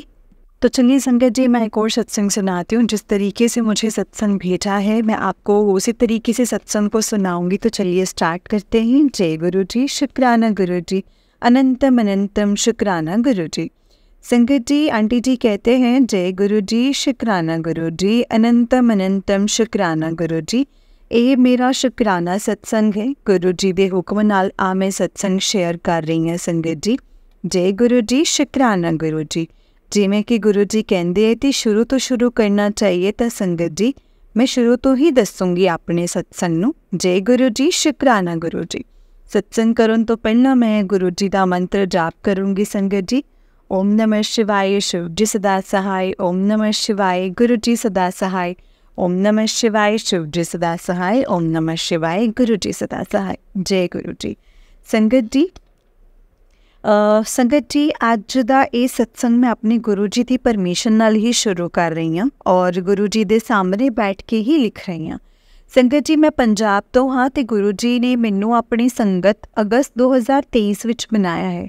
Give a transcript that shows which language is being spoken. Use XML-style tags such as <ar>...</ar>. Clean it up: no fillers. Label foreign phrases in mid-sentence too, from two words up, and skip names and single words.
<hi>तो चलिए संगत जी, मैं एक और सत्संग सुनाती हूँ। जिस तरीके से मुझे सत्संग भेजा है मैं आपको उसी तरीके से सत्संग को सुनाऊंगी। तो चलिए स्टार्ट करते हैं। जय गुरुजी, शुक्राना गुरुजी, अनंतम अनंतम शुक्राना गुरुजी। संगत जी, आंटी जी कहते हैं, जय गुरुजी, शुक्राना गुरुजी, अनंतम अनंतम शुक्राना गुरुजी।</hi> <pa>ਇਹ ਮੇਰਾ ਸ਼ੁਕਰਾਨਾ ਸਤਸੰਗ ਹੈ। ਗੁਰੂ ਜੀ ਦੇ ਹੁਕਮ ਨਾਲ ਆ ਮੈਂ ਸਤਸੰਗ ਸ਼ੇਅਰ ਕਰ ਰਹੀ ਹਾਂ ਸੰਗਤ ਜੀ। ਜੈ ਗੁਰੂ ਜੀ, ਸ਼ੁਕਰਾਨਾ ਗੁਰੂ ਜੀ। ਜਿਵੇਂ ਕਿ ਗੁਰੂ ਜੀ ਕਹਿੰਦੇ ਹੈ ਕਿ ਸ਼ੁਰੂ ਤੋਂ ਸ਼ੁਰੂ ਕਰਨਾ ਚਾਹੀਏ, ਤਾਂ ਸੰਗਤ ਜੀ ਮੈਂ ਸ਼ੁਰੂ ਤੋਂ ਹੀ ਦੱਸੂੰਗੀ ਆਪਣੇ ਸਤਸੰਗ ਨੂੰ। ਜੈ ਗੁਰੂ ਜੀ, ਸ਼ੁਕਰਾਨਾ ਗੁਰੂ ਜੀ। ਸਤਸੰਗ ਕਰਨ ਤੋਂ ਪਹਿਲਾਂ ਮੈਂ ਗੁਰੂ ਜੀ ਦਾ ਮੰਤਰ ਜਾਪ ਕਰੂੰਗੀ ਸੰਗਤ ਜੀ।</pa> <hi>ओम नमः शिवाय, शिव जी सदा सहाय। ओम नमः शिवाय, गुरु जी सदा सहाय। ओम नमः शिवाय, शिव जी सदा सहाय। ओम नमः शिवाय, गुरु जी सदा सहाय। जय गुरु जी। संगत जी, संगत जी</hi> <pa>ਅੱਜ ਦਾ ਇਹ ਸਤਸੰਗ ਮੈਂ ਆਪਣੇ ਗੁਰੂ ਜੀ ਦੀ ਪਰਮਿਸ਼ਨ ਨਾਲ ਹੀ ਸ਼ੁਰੂ ਕਰ ਰਹੀ ਹਾਂ ਔਰ ਗੁਰੂ ਜੀ ਦੇ ਸਾਹਮਣੇ ਬੈਠ ਕੇ ਹੀ ਲਿਖ ਰਹੀ ਹਾਂ। ਸੰਗਤ ਜੀ, ਮੈਂ ਪੰਜਾਬ ਤੋਂ ਹਾਂ ਤੇ ਗੁਰੂ ਜੀ ਨੇ ਮੈਨੂੰ ਆਪਣੀ ਸੰਗਤ ਅਗਸਤ 2023 ਵਿੱਚ ਬਣਾਇਆ ਹੈ।</pa>